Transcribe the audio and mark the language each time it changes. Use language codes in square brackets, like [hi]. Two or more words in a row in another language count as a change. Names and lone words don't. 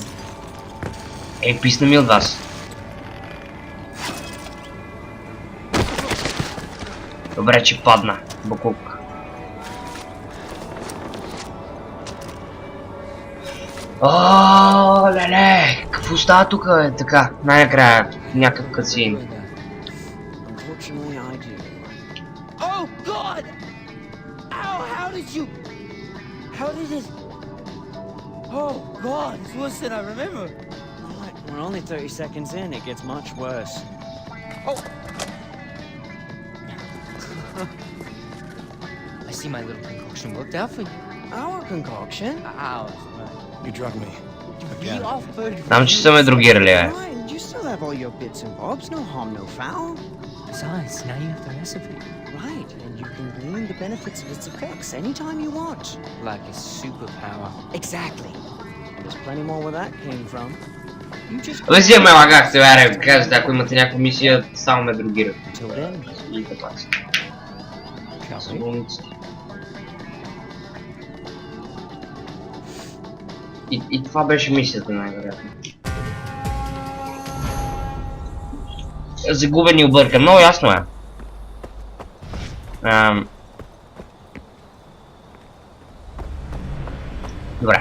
[bg] Ей, писна ми от вас. Добре, че падна. Букук. О, леле! Какво става тук, е така? Най-накрая някакъв катсин. [en] Unfortunately, I do. Oh God! Ow! How did you? How did it? Oh God! It's worse than I remember. Right, we're only 30 seconds in. It gets much worse. Oh! I see my little concoction worked out for you. Our concoction? Ow! You drug me. We offered. [bg] Знам, че са ме другирали, бе. [en] Right, you still have all your bits and bobs. No harm, no foul. Besides, now you have the recipe. Right, and you can glean the benefits of its effects anytime you want. Like a superpower. Exactly. And there's plenty more where that came from. You just [bg] Абе си ме лагахте, бе, кажете, ако имате някаква мисия, само ме другират. [en] until then. [bg] И така си. [en] Shall we? [bg] Болниците. И това беше мисията, най-вероятно. Загубен и объркан, много ясно е. Добре.